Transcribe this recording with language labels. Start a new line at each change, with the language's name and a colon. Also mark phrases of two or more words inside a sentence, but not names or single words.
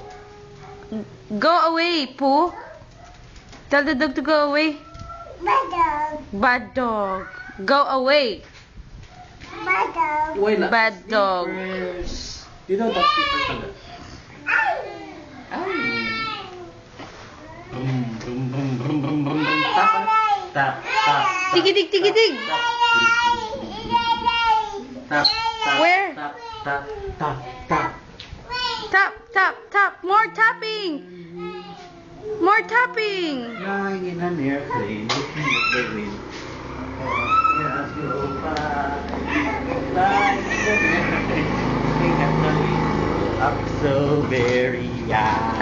English: Go away, Pooh. Tell the dog to go away. Bad dog. Go away. Why not? Bad dog. Slippers. You know that slippers pala. Boom, boom, boom, boom, boom, boom, boom. Tap, tap, tap. Tigidig, tigidig. Tap, tap, Where? Tap, tap, tap, tap. Tap, tap, tap. More tapping. More tapping. Flying in an airplane, looking at the wind. Yes, go by. Flying in an airplane, looking at the wind. Up so very high.